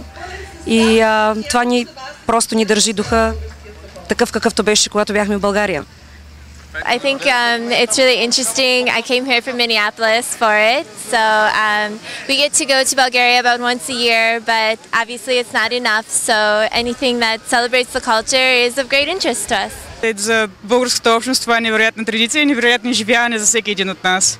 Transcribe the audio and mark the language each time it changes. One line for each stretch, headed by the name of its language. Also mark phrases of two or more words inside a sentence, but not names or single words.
Bulgarian: И това просто ни държи духа такъв какъвто беше, когато бяхме в България.
English: I think it's really interesting. I came here from Minneapolis for it, so we get to go to Bulgaria about once a year, but obviously it's not enough, so anything that celebrates the culture is of great interest to us.
Bulgarian: За българската общност това е невероятна традиция и невероятно изживяване за всеки един от нас.